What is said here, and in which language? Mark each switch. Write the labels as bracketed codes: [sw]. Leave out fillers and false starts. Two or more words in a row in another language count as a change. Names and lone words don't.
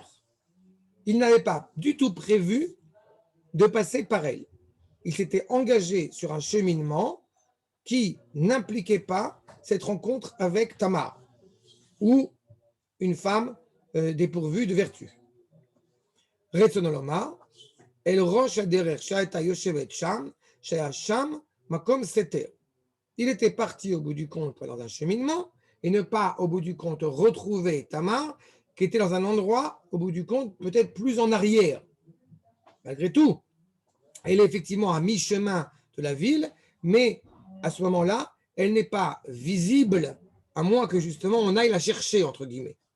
[fr] Il n'avait pas du tout prévu de passer par elle. Il s'était engagé sur un cheminement qui n'impliquait pas cette rencontre avec Tamar, ou une femme dépourvue de vertu. [he] רצונו לומר, אל ראש הדרך שהיתה יושבת שם, שהיה שם מקום סתר. [fr] Il était parti au bout du compte dans un cheminement et ne pas au bout du compte retrouver Tamar, qui était dans un endroit au bout du compte peut-être plus en arrière. Malgré tout, elle est effectivement à mi-chemin de la ville, mais à ce moment-là, elle n'est pas visible, à moins que justement on aille la chercher, entre guillemets.